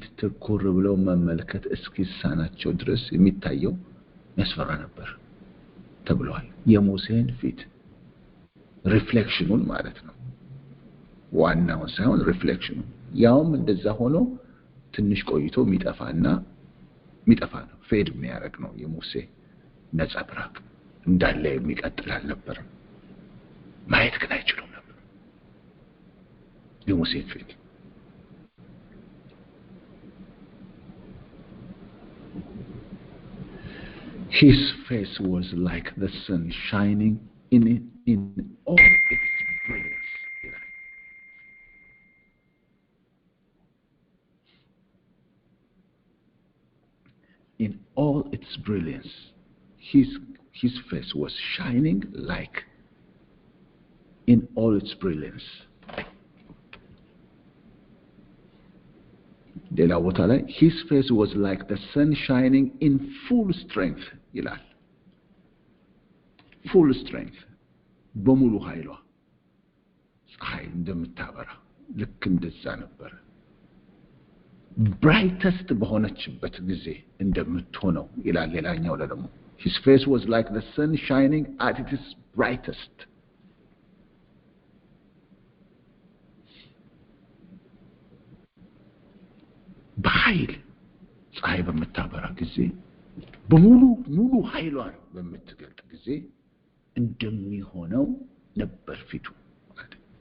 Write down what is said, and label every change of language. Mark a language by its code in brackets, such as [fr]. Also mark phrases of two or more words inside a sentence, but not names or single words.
[am] ትኩር ብለው መመልከት እስኪሳናቸው ድረስ የሚታየው ያስፈራ ነበር ተብሏል። የሙሴን ፊት ሪፍሌክሽኑን ማለት ነው፣ ዋናው ሳይሆን ሪፍሌክሽኑ። ያውም እንደዛ ሆኖ ትንሽ ቆይቶ የሚጠፋ ነው፣ ፌድ የሚያደርግ ነው። የሙሴ ነጸብራቅ እንዳለ የሚቀጥል አልነበረም። ማየት ግን አይችሉም ነበር የሙሴን ፊት። [en] His face was like the sun shining in all its brilliance. In all its brilliance, his face was shining like in all its brilliance. [am] ሌላ ቦታ ላይ [en] his face was like the sun shining in full strength [am] ይላል። [en] full strength [am] በሙሉ ኃይሏ ፀሐይ እንደምታበራ ልክ እንደዛ ነበር። brightest በሆነችበት ጊዜ እንደምትሆነው ይላል። ሌላኛው ደግሞ [en] his face was like the sun shining at its brightest. [am] በኃይል ፀሐይ በምታበራ ጊዜ ሙሉ ኃይሏን በምትገልጥ ጊዜ እንደሚሆነው ነበር ፊቱ ማለት